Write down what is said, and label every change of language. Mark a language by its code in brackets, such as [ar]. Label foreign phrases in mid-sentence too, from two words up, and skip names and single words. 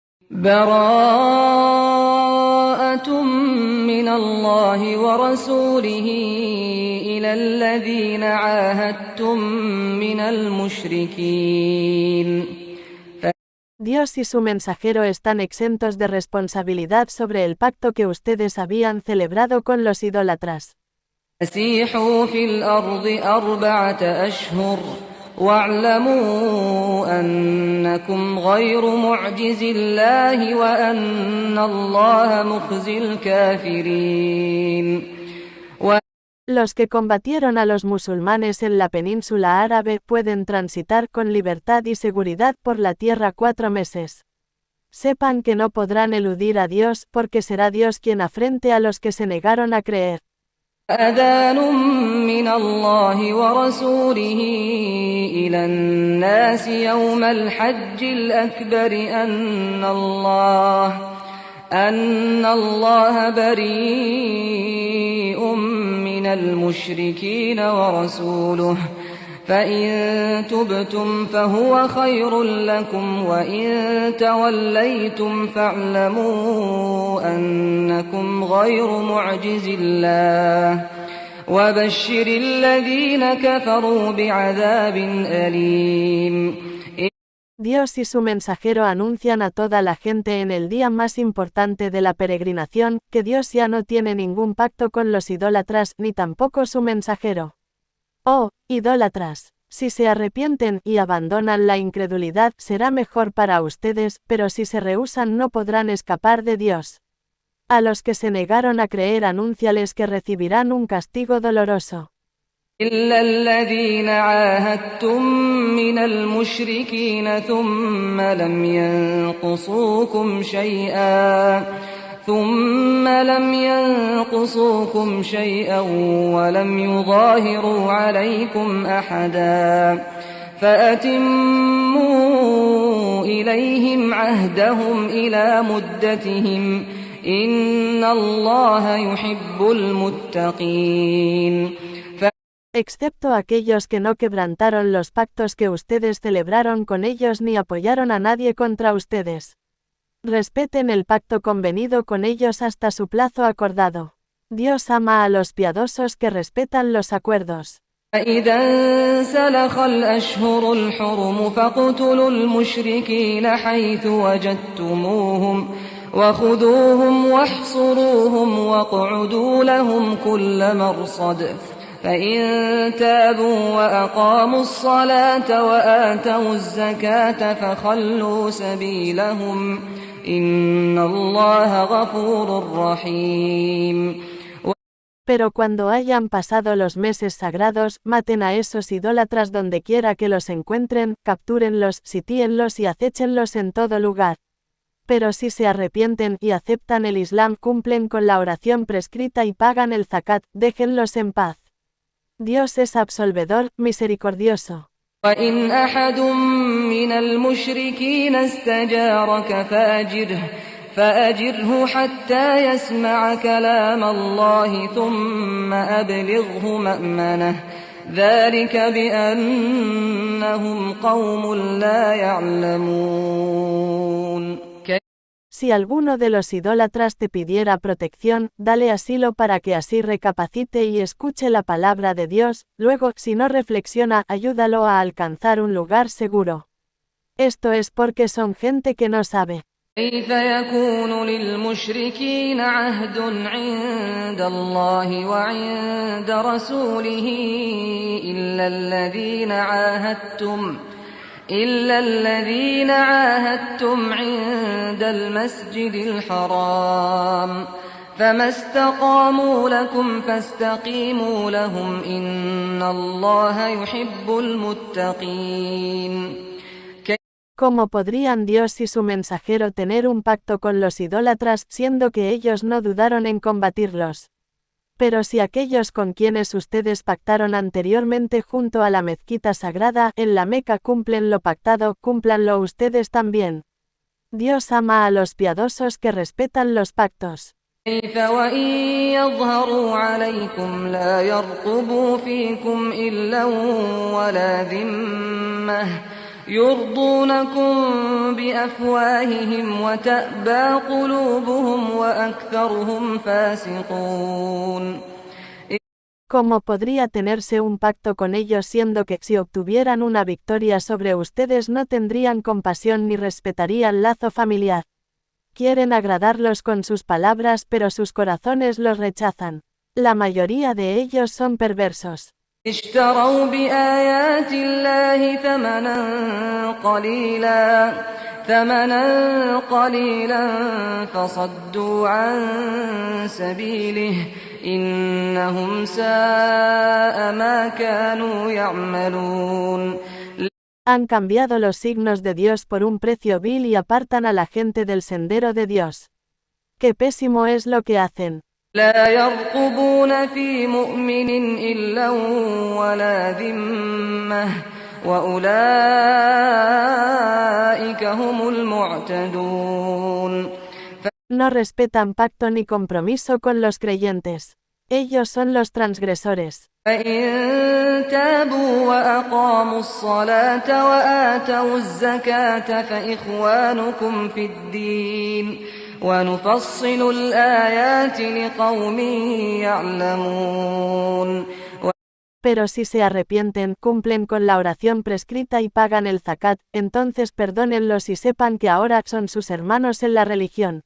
[ar] براءة من الله ورسوله إلى الذين عاهدتم من المشركين. [es] Dios y su mensajero están exentos de responsabilidad sobre el pacto que ustedes habían celebrado con los idólatras. [ar] فسيحوا في الأرض 4 أشهر واعلموا أنكم غير معجز الله وأن الله مخزي الكافرين. [es] Los que combatieron a los musulmanes en la península árabe pueden transitar con libertad y seguridad por la tierra 4 meses. Sepan que no podrán eludir a Dios, porque será Dios quien afrente a los que se negaron a creer. [ar] أذان من الله ورسوله إلى الناس يوم الحج الأكبر أن الله بريء من المشركين ورسوله فإن تبتم فهو خير لكم وإن توليتم فاعلموا أنكم غير معجز الله وبشر الذين كفروا بعذاب أليم. [es] Dios y su mensajero anuncian a toda la gente en el día más importante de la peregrinación, que Dios ya no tiene ningún pacto con los idólatras, ni tampoco su mensajero. Oh, idólatras, si se arrepienten y abandonan la incredulidad será mejor para ustedes, pero si se rehúsan no podrán escapar de Dios. A los que se negaron a creer anúnciales que recibirán un castigo doloroso. [ar] إلا الذين عاهدتم من المشركين ثم لم ينقصوكم شيئا ولم يظاهروا عليكم أحدا فأتموا إليهم عهدهم إلى مدتهم إن الله يحب المتقين. [es] Excepto aquellos que no quebrantaron los pactos que ustedes celebraron con ellos ni apoyaron a nadie contra ustedes. Respeten el pacto convenido con ellos hasta su plazo acordado. Dios ama a los piadosos que respetan los acuerdos. [ar] فإذا انسلخ الأشهر الحرم فاقتلوا المشركين حيث وجدتموهم وخذوهم واحصروهم واقعدوا لهم كل مرصد فإن تابوا وأقاموا الصلاة وآتوا الزكاة فخلوا سبيلهم إن الله غفور رحيم. [es] Pero cuando hayan pasado los meses sagrados, maten a esos idólatras donde quiera que los encuentren, captúrenlos, sitíenlos y acéchenlos en todo lugar. Pero si se arrepienten y aceptan el Islam, cumplen con la oración prescrita y pagan el zakat, déjenlos en paz. Dios es absolvedor, misericordioso. [ar] وإن أحد من المشركين استجارك فأجره حتى يسمع كلام الله ثم أبلغه مأمنه ذلك بأنهم قوم لا يعلمون. [es] Si alguno de los idólatras te pidiera protección, dale asilo para que así recapacite y escuche la palabra de Dios, luego, si no reflexiona, ayúdalo a alcanzar un lugar seguro. Esto es porque son gente que no sabe. [ar] كيف يكون للمشركين عهد عند الله وعند رسوله إلا الذين عاهدتم عند المسجد الحرام فما استقاموا لكم فاستقيموا لهم إن الله يحب المتقين. [es] ¿Cómo podrían Dios y su mensajero tener un pacto con los idólatras, siendo que ellos no dudaron en combatirlos? Pero si aquellos con quienes ustedes pactaron anteriormente junto a la mezquita sagrada, en la Meca cumplen lo pactado, cúmplanlo ustedes también. Dios ama a los piadosos que respetan los pactos. [ar] كيف وإن يظهروا عليكم لا يرقبوا فيكم إلا ولا ذمة يرضونكم بأفواههم وتأبى قلوبهم وأكثرهم فاسقون. [es] ¿Cómo podría tenerse un pacto con ellos siendo que si obtuvieran una victoria sobre ustedes no tendrían compasión ni respetarían lazo familiar? Quieren agradarlos con sus palabras pero sus corazones los rechazan. La mayoría de ellos son perversos. [ar] اشتروا بآيات الله ثمنا قليلا فصدوا عن سبيله إنهم ساء ما كانوا يعملون. [es] Han cambiado los signos de Dios por un precio vil y apartan a la gente del sendero de Dios. Qué pésimo es lo que hacen. [ar] لا يرقبون في مؤمن إلا ولا ذمة وأولئك هم المعتدون. [es] No respetan pacto ni compromiso con los creyentes. Ellos son los transgresores. [ar] فإن تابوا وأقاموا الصلاة وآتوا الزكاة فإخوانكم في الدين ونفصل الآيات لقوم يعلمون. [es] Pero si se arrepienten, cumplen con la oración prescrita y pagan el zakat, entonces perdónenlos y sepan que ahora son sus hermanos en la religión.